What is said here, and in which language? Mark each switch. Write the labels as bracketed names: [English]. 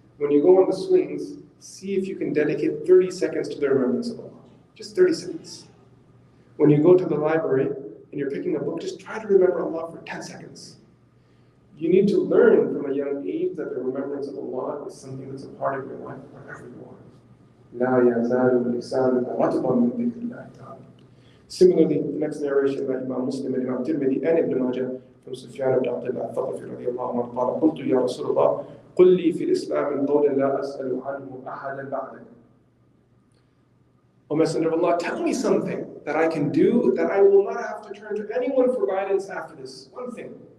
[English] When you go on the swings, see if you can dedicate 30 seconds to the remembrance of Allah. Just 30 seconds. When you go to the library and you're picking a book, just try to remember Allah for 10 seconds. You need to learn from a young age that the remembrance of Allah is something that's a part of your life wherever you are. [Arabic] لا يزال لسانك رطبا من ذكر الله تعالى. [English] Similarly, the next narration by Imam Muslim and Imam Tirmidhi and Ibn Majah from Sufyan ibn Abdul Fattah radiallahu anhu [Arabic] قال قلت يا رسول الله قل لي في الإسلام قولا لا أسأل عنه أحدا بعدك. [English] O Messenger of Allah, tell me something that I can do that I will not have to turn to anyone for guidance after this. One thing.